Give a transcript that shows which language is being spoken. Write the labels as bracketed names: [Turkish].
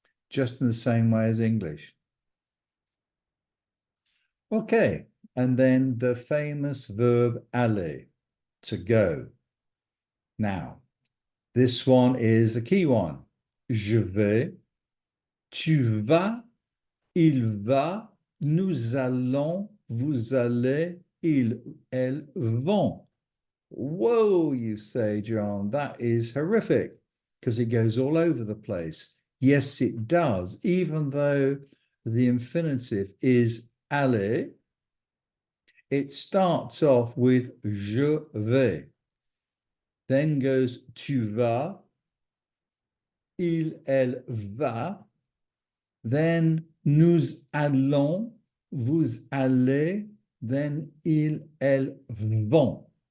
[English] Just in the same way as English. Okay, and then the famous verb aller, to go. Now, this one is a key one. [French] Je vais, tu vas, il va, nous allons, vous allez, ils, elles vont. [English] Whoa, you say, John, that is horrific because it goes all over the place. Yes, it does, even though the infinitive is aller, it starts off with [French] je vais, [English] then goes [French] tu vas, il, elle va, [English] then [French] nous allons, vous allez, [English] then [French] ils, elles vont.